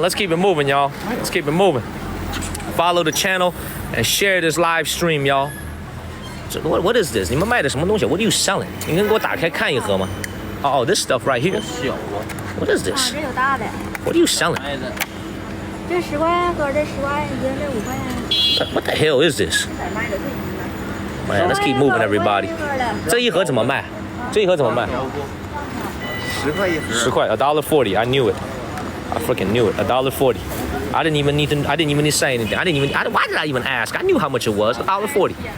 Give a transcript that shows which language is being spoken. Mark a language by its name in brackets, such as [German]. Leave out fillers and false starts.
[English] Let's keep it moving, y'all. Let's keep it moving. Follow the channel and share this live stream, y'all. What is this? [Chinese] 你们卖的什么东西 [English] What are you selling? [Chinese] 你能给我打开看一盒吗 [English] Oh, this stuff right here. What is this? [Chinese] 这有大的。 [English] What are you selling? [Chinese] 这10块钱盒，这10块钱一斤，这5块钱。 [English] What the hell is this? Man, let's keep moving, everybody. [Chinese] 这一盒怎么卖？10 块一盒。 10块，$ [English] 1.40. I knew it. I freaking knew it. $1.40. I didn't even need to say anything. Why did I even ask? I knew how much it was. $1.40.